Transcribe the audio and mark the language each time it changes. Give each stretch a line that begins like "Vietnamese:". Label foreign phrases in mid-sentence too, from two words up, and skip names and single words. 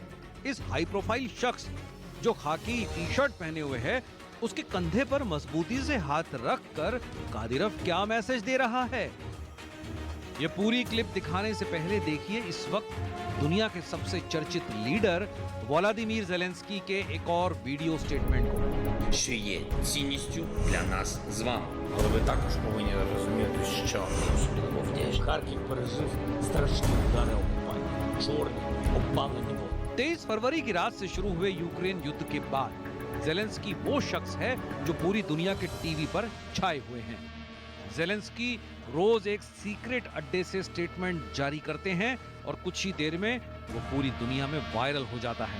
Hindi: इस
English: high profile
Hindi: शख्स जो खाकी
English: T-shirt
Hindi: पहने हुए है, उसके कंधे पर मजबूती से हाथ रखकर कादिरोव क्या मैसेज दे रहा है? ये पूरी क्लिप दिखाने से पहले देखिए इस वक्त दुनिया के सबसे चर्चित लीडर व्लादिमीर जेलेंस्की के एक और
English: video statement
Hindi: को।
Ukrainian: що є цінністю для нас з вами. Але ви також повинні розуміти, що Особливо вдячний. Харків пережив страшні удари окупантів, чорні, обпалені води.
Hindi: 23 फरवरी की रात से शुरू हुए यूक्रेन युद्ध के बाद जेलेंस्की वो शख्स है जो पूरी दुनिया के टीवी पर छाए हुए हैं। जेलेंस्की रोज एक सीक्रेट अड्डे से स्टेटमेंट जारी करते हैं और कुछ ही देर में वो पूरी दुनिया में वायरल हो जाता है।